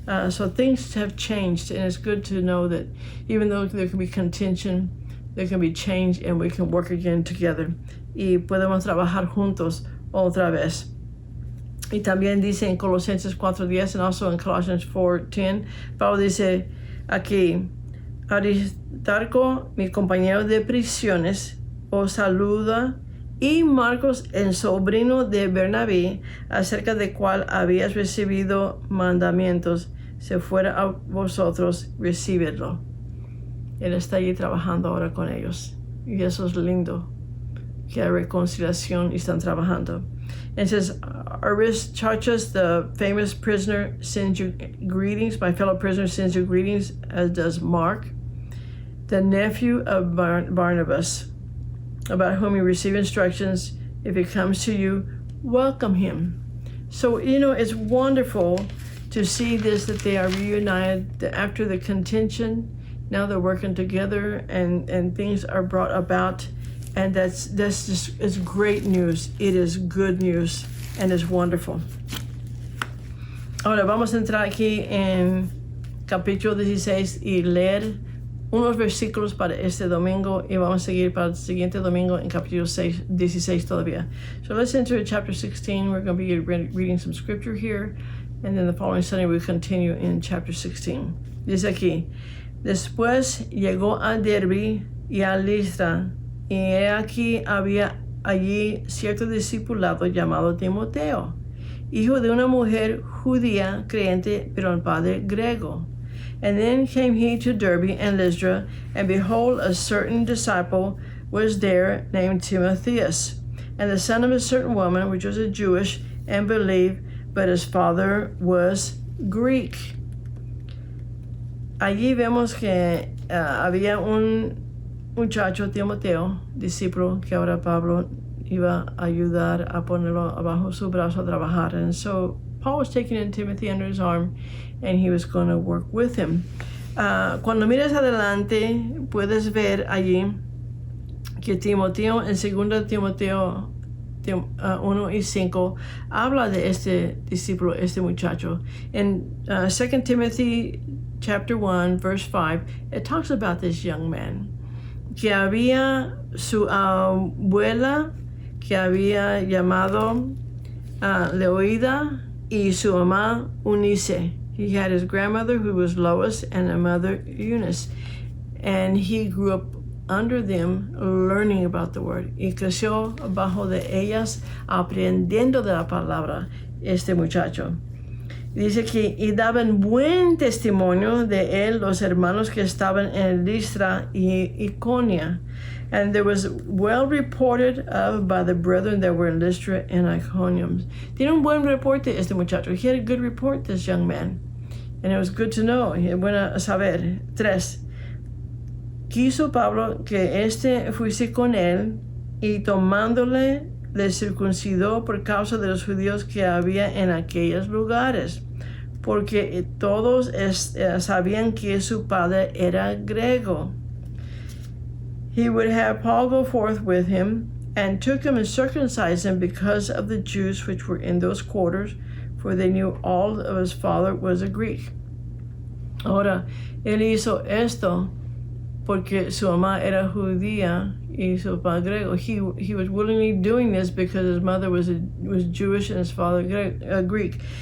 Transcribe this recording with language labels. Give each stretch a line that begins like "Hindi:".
English: So things have changed, and it's good to know that even though there can be contention, there can be change, and we can work again together.
Spanish: Y podemos trabajar juntos otra vez. Y también dice en Colosenses 4:10
English: and also in Colossians 4:10,
Spanish: Pablo dice aquí, Aristarco, mi compañero de prisiones, os saluda, y Marcos, el sobrino de Bernabé, acerca de cual habías recibido mandamientos, se fuera a vosotros, recibidlo. Él está allí trabajando ahora con ellos. Y eso es lindo, que hay reconciliación y están trabajando.
English: It says, Aristarchus, the famous prisoner, sends you greetings. My fellow prisoner sends you greetings, as does Mark, the nephew of Barnabas, about whom you receive instructions. If he comes to you, welcome him. So, it's wonderful to see this, that they are reunited after the contention. Now they're working together, and things are brought about, and that's just, it's great news. It is good news, and it's wonderful.
Spanish: Ahora vamos a entrar aquí en capítulo 16 y leer unos versículos para este domingo, y vamos a seguir para el siguiente domingo en capítulo 16 todavía.
English: So let's enter chapter 16. We're going to be reading some scripture here, and then the following Sunday we continue in chapter 16.
Spanish: Dice aquí, después llegó a Derbe y a Listra, y he aquí había allí cierto discipulado llamado Timoteo, hijo de una mujer judía creyente, pero el padre griego.
English: And then came he to Derbe and Lystra, and behold, a certain disciple was there named Timotheus, and the son of a certain woman, which was a Jewish, and believed, but his father was Greek.
Spanish: Allí vemos que había un muchacho, Timoteo, discípulo, que ahora Pablo iba a ayudar a ponerlo abajo su brazo a trabajar.
English: And so Paul was taking in Timothy under his arm, and he was going to work with him.
Spanish: Cuando miras adelante, puedes ver allí que Timoteo, en 2 Timoteo 1:5, habla de este discípulo, este muchacho.
English: In 2 Timothy chapter 1, verse 5, it talks about this young man,
Spanish: que había su abuela, que había llamado Leoida, y su mamá Eunice.
English: He had his grandmother, who was Lois, and a mother, Eunice. And he grew up under them, learning about the word.
Spanish: Y creció bajo de ellas, aprendiendo de la palabra, este muchacho. Dice que y daban buen testimonio de él los hermanos que estaban en Listra y Iconia.
English: And there was well reported of by the brethren that were in Lystra and Iconium.
Spanish: Tiene un buen reporte este muchacho.
English: He had a good report, this young man. And it was good to know.
Spanish: Es bueno saber.
English: 3.
Spanish: Quiso Pablo que fuese con él y tomándole le circuncidó por causa de los judíos que había en aquellos lugares, porque todos sabían que su padre era griego.
English: He would have Paul go forth with him, and took him and circumcised him because of the Jews which were in those quarters, for they knew all of his father was a Greek.
Spanish: Ahora, él hizo esto porque su mamá era judía y su padre griego.
English: He was willingly doing this because his mother was Jewish and his father Greek.